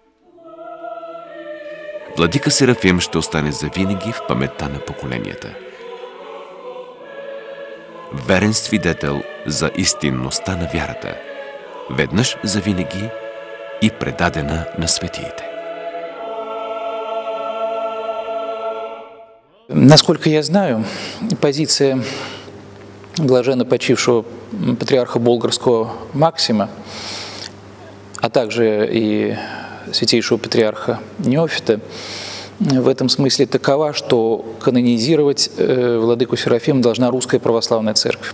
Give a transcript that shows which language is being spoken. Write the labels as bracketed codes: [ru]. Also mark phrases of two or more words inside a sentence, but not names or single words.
[bg] Владика Серафим ще остане завинаги в паметта на поколенията. Верен свидетел за истинността на вярата, веднъж завинаги и предадена на светиите. [ru] Насколько я знаю, позиция блаженно почившего патриарха Болгарского Максима, а также и святейшего патриарха Неофита, в этом смысле такова, что канонизировать владыку Серафима должна Русская Православная Церковь.